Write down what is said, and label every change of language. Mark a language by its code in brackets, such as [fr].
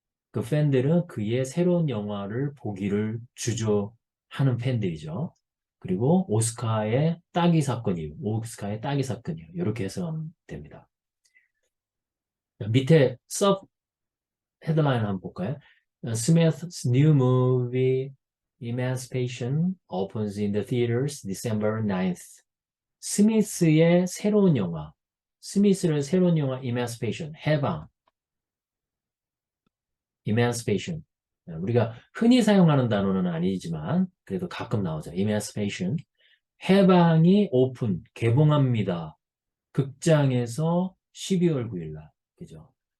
[ko] 그 팬들은 그의 새로운 영화를 보기를 주저하는 팬들이죠. 그리고 오스카의 따기 사건이요. 이렇게 해석하면 됩니다. 밑에 섭 헤드라인 한번 볼까요? [en] Smith's new movie Emancipation opens in the theaters December 9th. [ko] 스미스의 새로운 영화, 스미스의 새로운 영화 Emancipation, 해방, Emancipation. 우리가 흔히 사용하는 단어는 아니지만 그래도 가끔 나오죠. Emancipation. 해방이 오픈, 개봉합니다. 극장에서 12월 9일 날. 그죠?